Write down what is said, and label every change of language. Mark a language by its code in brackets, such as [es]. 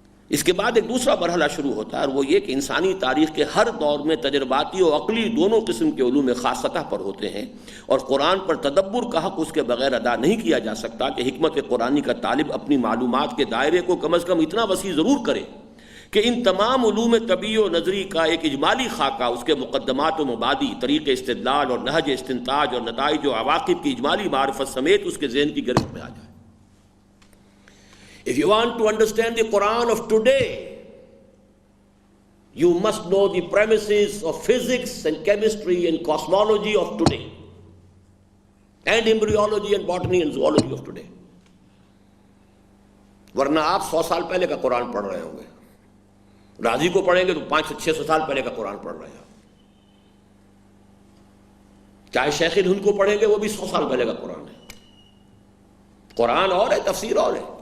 [ur] اس کے بعد ایک دوسرا مرحلہ شروع ہوتا ہے، اور وہ یہ کہ انسانی تاریخ کے ہر دور میں تجرباتی اور عقلی دونوں قسم کے علوم خاص سطح پر ہوتے ہیں، اور قرآن پر تدبر کا حق اس کے بغیر ادا نہیں کیا جا سکتا کہ حکمت قرآنی کا طالب اپنی معلومات کے دائرے کو کم از کم اتنا وسیع ضرور کرے کہ ان تمام علوم طبعی و نظری کا ایک اجمالی خاکہ، اس کے مقدمات و مبادی، طریق استدلال اور نہج استنتاج اور نتائج و عواقب کی اجمالی معرفت سمیت اس کے ذہن کی گرفت میں آ جائے. [en] If you want to understand the Quran of today, you must know the premises of physics and chemistry and cosmology of today, and embryology and botany and zoology of today. [ur] ورنہ آپ 100 سال پہلے کا قرآن پڑھ رہے ہوں گے. راضی کو پڑھیں گے تو 500-600 سال پہلے کا قرآن پڑھ رہے ہیں. چاہے شیخ ہند کو پڑھیں گے وہ بھی 100 سال پہلے کا قرآن ہے. قرآن اور ہے، تفسیر اور ہے.